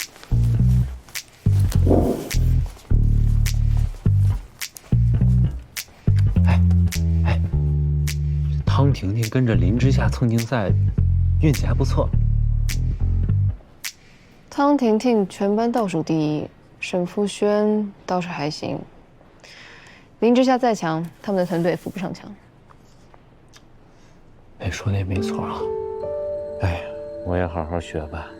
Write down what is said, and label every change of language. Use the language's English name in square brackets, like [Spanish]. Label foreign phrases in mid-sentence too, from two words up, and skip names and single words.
[Chinese] 哎，湯婷婷跟着林之夏蹭競賽。運氣還不錯。湯婷婷全班倒數第1，沈富軒倒是還行。林之夏再強，他們的團隊也扶不上牆。哎，說的也沒錯啊。哎，我也好好學吧。